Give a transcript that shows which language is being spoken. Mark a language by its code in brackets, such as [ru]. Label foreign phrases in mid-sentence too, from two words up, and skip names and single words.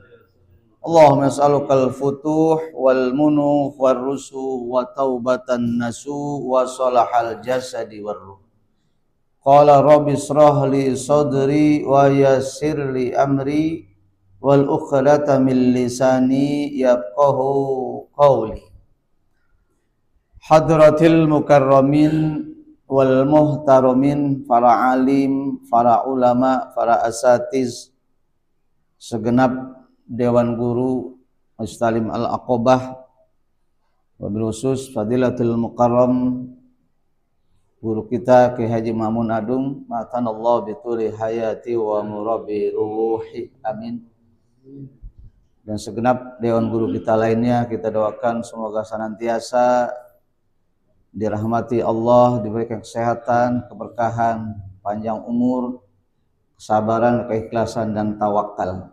[ar] اللهم أسألك الفتوح والمنوح والرسوخ و توبة نصوحا و صلاح الجسد والروح. قال رب اشرح لي صدري و يسر لي أمري والعقدة من لساني يفقهوا قولي. حضرات المكرمين والمحترمين, [id] para alim, para ulama, para asatiz, segenap Dewan Guru Mustalim Al-Aqobah, [ar] وبالخصوص فضيلة المكرم [id] guru kita Ki Haji Mamun Adung, [ar] متعنا الله بطول حياتي و مربي روحي, [id] amin. Dan segenap Dewan Guru kita lainnya, kita doakan semoga senantiasa dirahmati Allah, diberikan kesehatan, keberkahan, panjang umur, kesabaran, keikhlasan, dan tawakal.